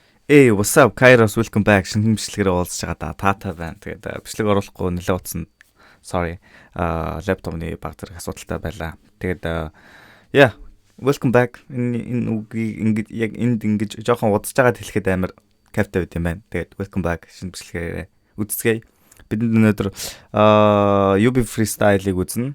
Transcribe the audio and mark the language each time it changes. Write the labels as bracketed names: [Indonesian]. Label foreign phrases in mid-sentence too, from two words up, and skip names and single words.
[English] Hey, what's up? Kairos, welcome back. [Mongolian] Шинэ бичлэгээр уулзж байгаа таатай байна. Тэгээд бичлэг оруулахгүй нэлээд утсан. [English] Sorry. [Mongolian] Лаптопны баг зэрэг асуудалтай байлаа. Тэгээд [English] welcome back. [Mongolian] Энэ үгийг яг энд ингэж жоохон удаж байгаад хэлэхэд амар кайфтай байт юм байна. Тэгээд [English] welcome back [Mongolian] шинэ бичлэгээр үзцгээе. Бид өнөөдөр UB freestyle-ыг үзнэ.